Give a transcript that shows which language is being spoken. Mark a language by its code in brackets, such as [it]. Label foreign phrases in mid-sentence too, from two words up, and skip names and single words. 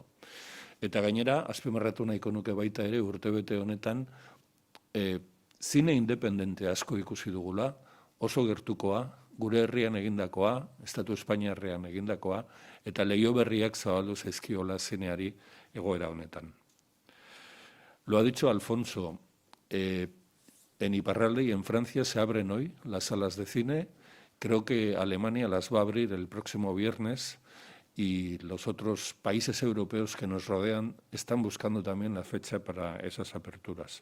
[eu] Eta gainera, azpimarratu nahiko nuke baita ere urtebete honetan, zine independente asko ikusi dugula, oso gertukoa, gure herrian egindakoa, Estatu Espainiarrean egindakoa, eta leiho berriak zabaldu zaizkiola zineari egoera honetan. [es] Lo ha dicho Alfonso, en Iparralde y en Francia se abren hoy las salas de cine. Creo que Alemania las va a abrir el próximo viernes y los otros países europeos que nos rodean están buscando también la fecha para esas aperturas.